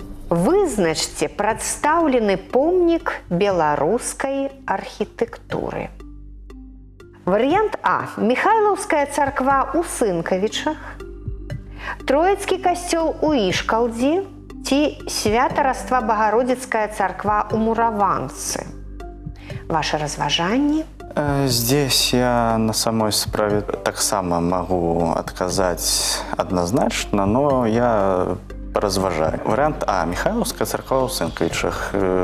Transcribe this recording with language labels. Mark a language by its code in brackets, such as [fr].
[be] Вызначце прадстаўлены помнік беларускай архітэктуры. Варыянт А. Міхайлаўская царква ў Сынкавічах, Троіцкі касцёл у Ішкалдзі ці Свята-Раства Багародзіцкая царква ў Мураванцы. [ru] Ваши [be] разважанні? [ru] Здесь я на самой [be] справе таксама [ru] могу отказать однозначно, но я [be] разважаю. [ru] Вариант А. [be] Михайловская церква ў Сынкавічах.